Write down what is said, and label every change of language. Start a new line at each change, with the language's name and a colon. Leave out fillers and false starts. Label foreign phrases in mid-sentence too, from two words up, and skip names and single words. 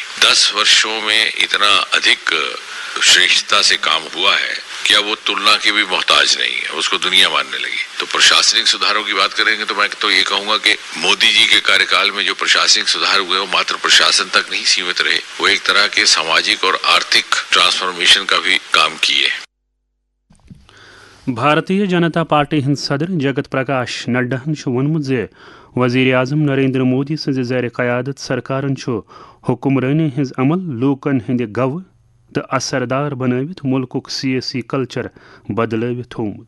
Hindi: 10 वर्षों में इतना अधिक श्रेष्ठता से काम हुआ है क्या वह तुलना की भी मोहताज नहीं है, इस को दुनिया मानने लगी. तो प्रशासनिक सुधारों की बात करेंगे तो मैं तो यह कहूँगा कि मोदी जी के कार्यकाल में जो प्रशासनिक सुधार हुए वह मात्र प्रशासन तक नहीं सीमित रहे, वह एक तरह के सामाजिक और आर्थिक ट्रांसफॉर्मेशन का भी काम किए.
Kashmiri: بھارتیہ جنتا پارٹی ہند صدر جگت پرکاش نڈاہن وونمت وزیر اعظم نریندر مودی سز زیر قیادت سرکارن حکمرانی ہز عمل لوکن ہند گو تو اثردار بنوت ملک سیاسی کلچر بدلوت تھومت.